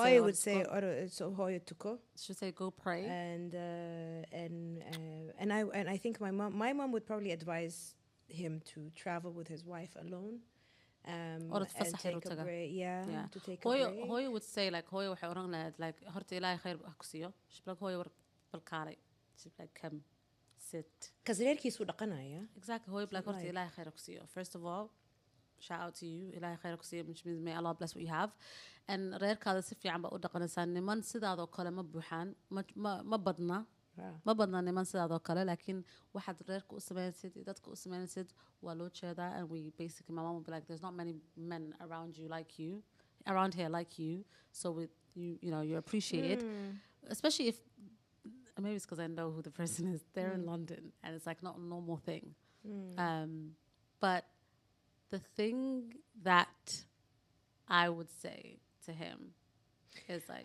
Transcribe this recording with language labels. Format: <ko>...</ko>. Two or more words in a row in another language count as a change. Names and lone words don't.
<en>Hoya would say, so Hoya tuko, should say go pray. and I think my mom would probably advise him to travel with his wife alone, Or and take a break. Yeah, to take a Hoya break. Hoya would say like</en> <so>Hoya waxay oran lahayd like horta ilaahay khayr ha ku siiyo. She'd be like Hoya war balkaalay.</so> <en>She'd be like come sit.</en> <so>Because reerkiisu dhaqanaya.</so> <en>Exactly. Hoya be like horta Like-</en> <so>ilaahay khayr ha ku siiyo.</so> <en>First of all, shout out to you.</en> <so>Ilaahay khayr ha ku siiyo,</so> <en>which means may Allah bless what you have.</en> <so>And reerkaada si fiican baa u dhaqanaysaa. Niman sidaadoo kale ma buuxaan. Ma badna.</so> <en>Wow.</en> <so>Ma badna niman sidaadoo kale laakiin waxaad reerka u sameynaysid iyo dadka u sameynaysid waa loo jeedaa,</so> <en>and we basically my mom would be like there's not many men around here like you, so with you know you're appreciated, especially if maybe it's because I know who the person is. They're in London and it's like not a normal thing. But the thing that I would say to him is like,</en>